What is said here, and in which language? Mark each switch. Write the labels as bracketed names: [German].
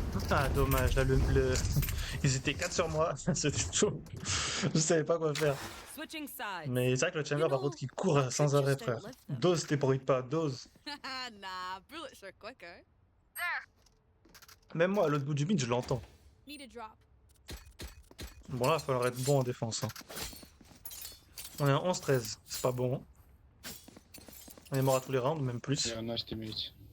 [French] Ah dommage, là ils étaient 4 sur moi, c'était chaud. Je savais pas quoi faire. [English] Switching sides. [French] Mais c'est vrai que le Chamber par contre qui court sans arrêt frère. Dose tes bruits pas, dose. [English] Nah, bullets are quicker. [French] Même moi à l'autre bout du mid je l'entends. [English] Need a drop. [French] Bon là il va falloir être bon en défense. Hein. On est à 11-13, c'est pas bon. On est mort à tous les rounds, même plus. [English] Yeah, nice teammates.